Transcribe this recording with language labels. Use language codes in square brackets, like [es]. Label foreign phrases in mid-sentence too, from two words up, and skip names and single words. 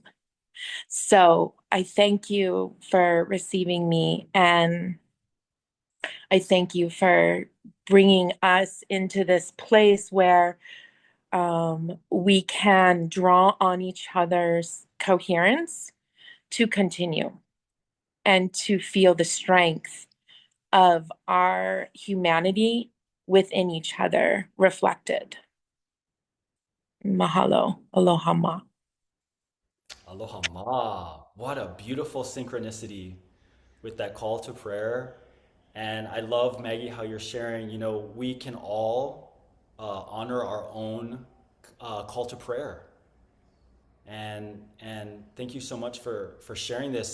[en] So I thank you for receiving me, and I thank you for bringing us into this place where we can draw on each other's coherence to continue and to feel the strength of our humanity within each other reflected. [haw] Mahalo. Aloha ma. Aloha ma. [en] What a beautiful synchronicity with that call to prayer. And I love, Maggie, how you're sharing, we can all honor our own call to prayer. And thank you so much for sharing this.